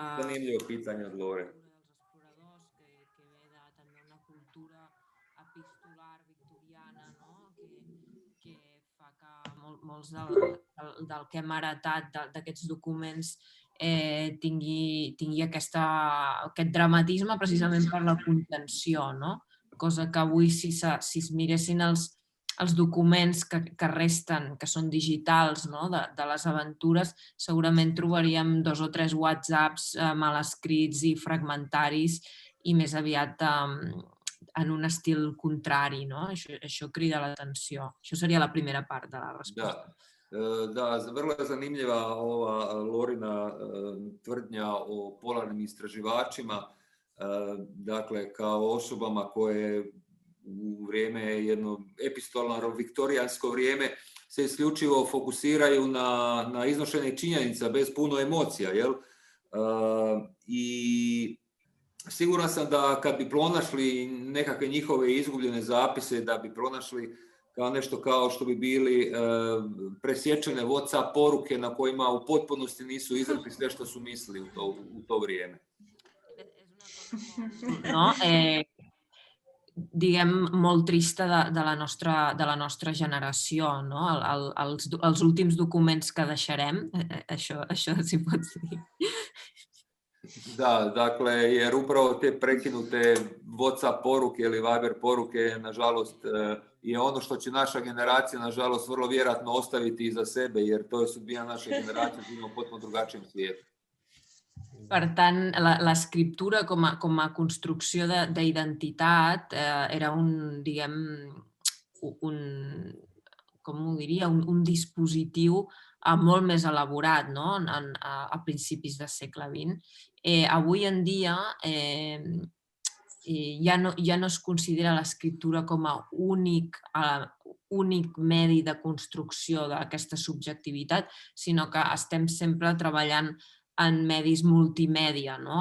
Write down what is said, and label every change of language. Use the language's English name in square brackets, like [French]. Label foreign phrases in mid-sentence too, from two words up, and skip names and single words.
[Croatian] Zanimljivo pitanje od Lore. [Catalan] ...dels exploradors, que ve de també una cultura epistolar victoriana, no? que fa que molts del que hem heretat d'aquests documents tingui aquest dramatisme precisament per la contenció, no? Cosa que avui, si es miressin els documents que resten, que són digitals, no? de les aventures, segurament trobaríem 2 o 3 WhatsApps mal escrits i fragmentaris i més aviat en un estil contrari. No? Això crida l'atenció. Això seria la primera part de la resposta. [Croatian] Da, vrlo je zanimljiva ova Lorina tvrdnja o polarnim istraživačima, dakle kao osobama koje u vrijeme jedno epistolarno viktorijansko vrijeme se isključivo fokusiraju na iznošenje činjenica bez puno emocija, jel? I siguran sam da kad bi pronašli nekakve njihove izgubljene zapise, da bi pronašli kao nešto kao što bi bili presječene WhatsApp poruke na kojima u potpunosti nisu izrekli sve što su mislili u to vrijeme. [Catalan] No, diguem, molt trista de la nostra generació, no? Els últims documents que deixarem, això si pots dir. [Croatian] Da, dakle, jer upravo te prekinute WhatsApp poruke ili Viber poruke, nažalost, je ono što će naša generacija, nažalost, vrlo vjerojatno ostaviti iza sebe, jer to je sudbina naše generacije, živimo u potpuno drugačijem svijetu. [Catalan] Per tant, l'escriptura com a construcció d'identitat era diguem, com ho diria, un dispositiu molt més elaborat, no? A principis del segle XX. Avui en dia ja no es considera l'escriptura com a únic medi de construcció d'aquesta subjectivitat, sinó que estem sempre treballant en medis multimèdia, no?